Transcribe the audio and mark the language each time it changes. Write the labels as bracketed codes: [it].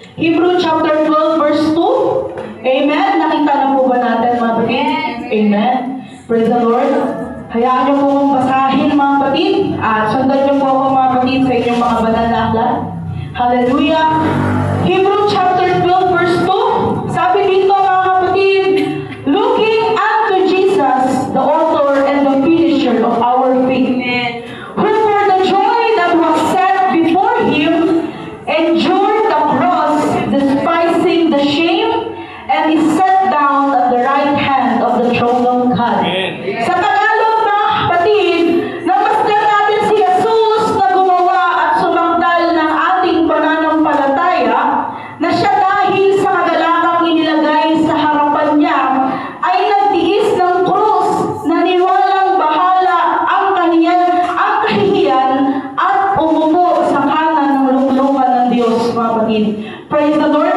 [en] Hebrew chapter 12 verse 2. Amen. [tl] Nakita na po ba natin mga kapatid? [en] Amen. Praise the Lord. [tl] Hayaan niyo po akong basahin mga kapatid. At sundan niyo po ako mga kapatid sa inyong mga banal na aklat. [en] Hallelujah. Hebrew chapter 12 verse 2. [tl] Sabi dito mga kapatid, [en] looking unto Jesus, the author and the finisher of our faith, who for the joy that was set before him endured the cross, despising the shame, and is set down at the right hand of the throne of God. [tl] Sa Tagalog mga kapatid, namasdan natin si Jesus na gumawa at sumangdal ng ating pananampalataya, na siya dahil sa kagalakang inilagay sa harapan niya, ay nagtiis ng krus na niwalang bahala ang kahihiyan at umupo sa kanan ng luklukan ng Diyos, mga kapatid. [en] Praise the Lord.